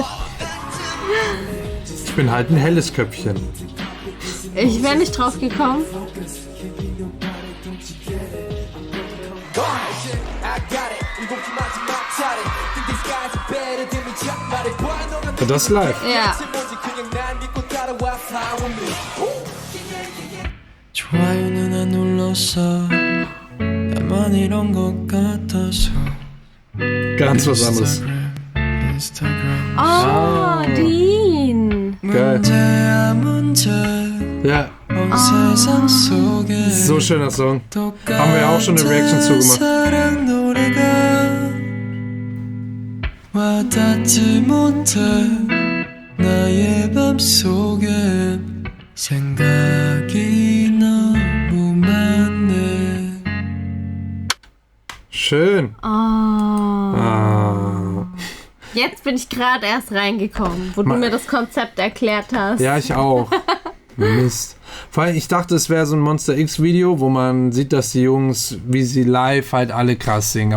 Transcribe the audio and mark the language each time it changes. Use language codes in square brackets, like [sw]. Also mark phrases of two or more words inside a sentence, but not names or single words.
[de] Ich bin halt ein helles Köpfchen. Ich wäre nicht drauf gekommen. Und das live. Ja. [ko] 좋아요는 안 눌렀어 나만 이런 것 같아서 [de] Ganz was anderes. [ko] 인스타그램 [de] Oh, Dean. Geil. [ko] 문제야 문제 [de] Ja, [ko] 온 세상 속에 [de] so schöner Song. Haben wir ja auch schon eine Reaction zu gemacht. [ko] 사랑 노래가 와닿지 못해 나의 맘속에 생각이 너무 많네. [de] Schön. Jetzt bin ich gerade erst reingekommen, wo du mir das Konzept erklärt hast. Ja, ich auch. Mist. Vor allem, ich dachte, es wäre so ein Monster X-Video, wo man sieht, dass die Jungs, wie sie live halt alle krass singen.